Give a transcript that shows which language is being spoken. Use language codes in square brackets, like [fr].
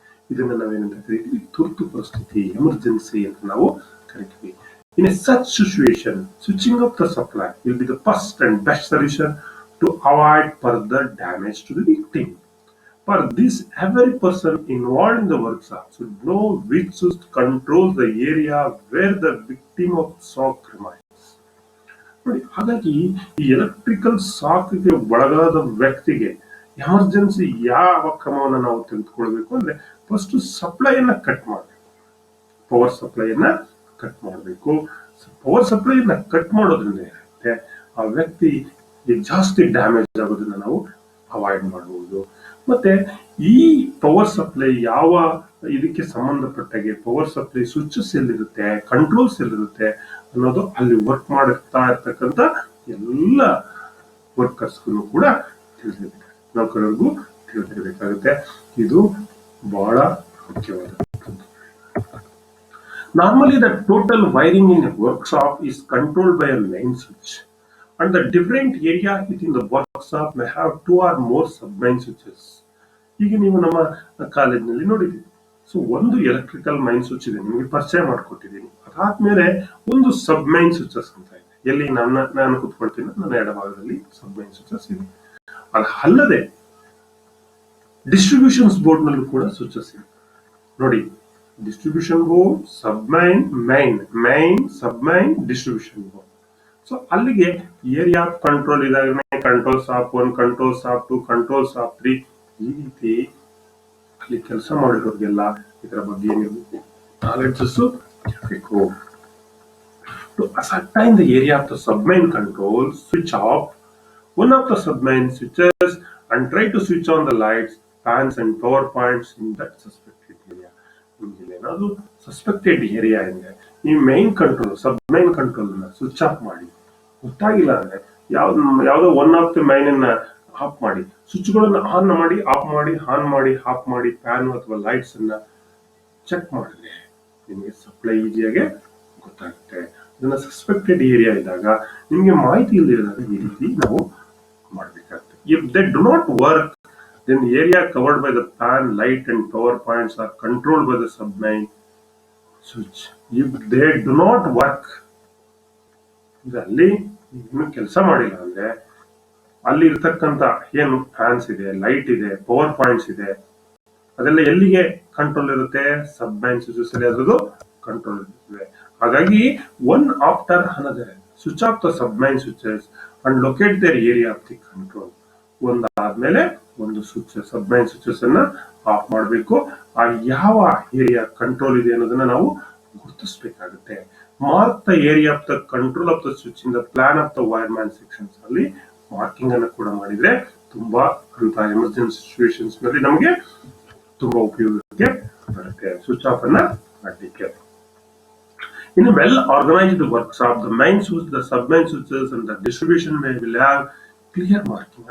[kn] ಇದನ್ನ ನಾವೇನಂತ ಕರಿತೀವಿ, ತುರ್ತು ಪರಿಸ್ಥಿತಿ, ಎಮರ್ಜೆನ್ಸಿ ಅಂತ ನಾವು ಕರಿತೀವಿ. [en] In a such situation, switching off the supply will be the first and best solution to avoid further damage to the victim. For this, every person involved in the workshop should know which switch controls the area where the victim of shock remains. [kn] ನೋಡಿ, ಹಾಗಾಗಿ ಈ electrical ಶಾಕ್ಗೆ ಒಳಗಾದ ವ್ಯಕ್ತಿಗೆ emergency ಯಾವ ಕ್ರಮವನ್ನು ನಾವು ತೆಗೆದುಕೊಳ್ಬೇಕು ಅಂದ್ರೆ, ಫಸ್ಟ್ ಸಪ್ಲೈಯನ್ನ ಕಟ್ ಮಾಡಬೇಕು. ಪವರ್ ಸಪ್ಲೈಯನ್ನ ಕಟ್ ಮಾಡಬೇಕು. ಪವರ್ ಸಪ್ಲೈಯನ್ನ ಕಟ್ ಮಾಡೋದ್ರಿಂದ ಏನಾಗುತ್ತೆ, ಆ ವ್ಯಕ್ತಿ ಜಾಸ್ತಿ ಡ್ಯಾಮೇಜ್ ಆಗೋದನ್ನ ನಾವು ಅವಾಯ್ಡ್ ಮಾಡಬಹುದು. ಮತ್ತೆ ಈ ಪವರ್ ಸಪ್ಲೈ ಯಾವ ಇದಕ್ಕೆ ಸಂಬಂಧಪಟ್ಟಾಗೆ ಪವರ್ ಸಪ್ಲೈ ಸ್ವಿಚಸ್ ಎಲ್ಲಿರುತ್ತೆ, ಕಂಟ್ರೋಲ್ಸ್ ಎಲ್ಲಿರುತ್ತೆ ಅನ್ನೋದು ಅಲ್ಲಿ ವರ್ಕ್ ಮಾಡ್ತಾ ಇರ್ತಕ್ಕಂಥ ಎಲ್ಲ ವರ್ಕರ್ಸ್ಗೂ ಕೂಡ ತಿಳಿದಿರಬೇಕು, ನೌಕರರಿಗೂ ತಿಳಿದಿರಬೇಕಾಗುತ್ತೆ. ಇದು ಬಹಳ ಮುಖ್ಯವಾದ. [en] Normally, the total wiring in a workshop is controlled by a main switch, and the different area within the workshop may have 2 or more sub-main switches. [kn] ಈಗ ನೀವು ನಮ್ಮ ಕಾಲೇಜಿನಲ್ಲಿ ನೋಡಿದ್ದೀವಿ. ಸೊ ಒಂದು ಎಲೆಕ್ಟ್ರಿಕಲ್ ಮೈನ್ ಸ್ವಿಚ್ ಇದೆ, ನಿಮಗೆ ಪರಿಚಯ ಮಾಡಿಕೊಟ್ಟಿದ್ದೀನಿ. ಅದಾದ್ಮೇಲೆ ಒಂದು ಸಬ್ ಮೈನ್ ಸ್ವಿಚಸ್ ಅಂತ ಇದೆ. ಎಲ್ಲಿ ನಾನು ಕುತ್ಕೊಳ್ತೀನಿ, ನನ್ನ ಎಡಭಾಗದಲ್ಲಿ ಸಬ್ ಮೈನ್ ಸ್ವಿಚಸ್ ಇದೆ. ಅದು ಅಲ್ಲದೆ ಡಿಸ್ಟ್ರಿಬ್ಯೂಷನ್ಸ್ ಬೋರ್ಡ್ ನಲ್ಲೂ ಕೂಡ ಸ್ವಿಚಸ್ ಇದೆ. ನೋಡಿ, distribution board, ಸಬ್ಮೈನ್, main, ಸಬ್ಮೈನ್, distribution board. So ಅಲ್ಲಿಗೆ area control ಇದಾಗನೆ control shop 1, control shop 2, control shop 3, ಈ ರೀತಿ ಅಲ್ಲಿ ಕೆಲಸ ಮಾಡಿರೋರಿಗೆಲ್ಲ ಇದರ ಬಗ್ಗೆ ನೀವು ನಾಲೆಡ್ಜಸ್ ಇರಬೇಕು. [en] To ascertain the area of the submain control, switch off one of the submain switches and try to switch on the lights, fans and power points in that suspected area. [kn] ಏನಾದ್ರು suspected area ಇದೆ, ಈ main control, ಸಬ್ main control ನ switch off ಮಾಡಿ. ಗೊತ್ತಾಗಿಲ್ಲ ಅಂದ್ರೆ ಯಾವ್ದೋ one of the main ಅನ್ನ of ಮಾಡಿ, ಸ್ವಿಚ್ ಗಳನ್ನ ಆನ್ ಮಾಡಿ, ಆಫ್ ಮಾಡಿ, ಆನ್ ಮಾಡಿ, ಆಫ್ ಮಾಡಿ, ಫ್ಯಾನ್ ಅಥವಾ ಲೈಟ್ಸ್ ಅನ್ನ ಚೆಕ್ ಮಾಡಿದ್ರೆ ನಿಮಗೆ ಸಪ್ಲೈ ಈಸಿಯಾಗಿ ಗೊತ್ತಾಗುತ್ತೆ. ಇದನ್ನ ಸಸ್ಪೆಕ್ಟೆಡ್ ಏರಿಯಾ ಇದ್ದಾಗ, ನಿಮಗೆ ಮಾಹಿತಿ ಇಲ್ಲದಿದ್ದಾಗ ಈ ರೀತಿ ನಾವು ಮಾಡಬೇಕಾಗುತ್ತೆ. [en] If they do not work, then the area covered by the fan, light and power points are controlled by the submain switch. If they do not work, [kn] ಅಲ್ಲಿ ಇನ್ನು ಕೆಲಸ ಮಾಡಿಲ್ಲ ಅಂದ್ರೆ ಅಲ್ಲಿ ಇರ್ತಕ್ಕಂಥ ಏನು ಫ್ಯಾನ್ಸ್ ಇದೆ, ಲೈಟ್ ಇದೆ, ಪವರ್ ಪಾಯಿಂಟ್ಸ್ ಇದೆ, ಅದೆಲ್ಲ ಎಲ್ಲಿಗೆ ಕಂಟ್ರೋಲ್ ಇರುತ್ತೆ, ಸಬ್ಮೈನ್ ಸ್ವಿಚಸ್ ಅಲ್ಲಿ ಅದರದ್ದು ಕಂಟ್ರೋಲ್ ಇರುತ್ತೆ. ಹಾಗಾಗಿ [en] One after another switch off the submain switches and locate their area of the control. [kn] ಒಂದಾದ್ಮೇಲೆ ಒಂದು ಸ್ವಿಚ್, ಸಬ್ಮೈನ್ ಸ್ವಿಚಸ್ ಅನ್ನ ಆಫ್ ಮಾಡಬೇಕು. ಆ ಯಾವ ಏರಿಯಾ ಕಂಟ್ರೋಲ್ ಇದೆ ಅನ್ನೋದನ್ನ ನಾವು ಗುರುತಿಸಬೇಕಾಗುತ್ತೆ. [en] Mark the area of the control of the switch in the plan of the wireman sections. [kn] ಅಲ್ಲಿ marking ಅನ್ನು ಕೂಡ ಮಾಡಿದ್ರೆ ತುಂಬಾ ಅಂತ ಎಮರ್ಜೆನ್ಸಿ ಸಿಚುವೇಶನ್ಸ್ ನಲ್ಲಿ ನಮಗೆ ತುಂಬಾ ಉಪಯೋಗಕ್ಕೆ ಬರುತ್ತೆ ಸ್ವಿಚ್ ಆಫ್ ಅನ್ನ ಮಾಡಲಿಕ್ಕೆ. [en] In a well-organized workshop, the main switch, the sub-main switches and the distribution will have clear marking.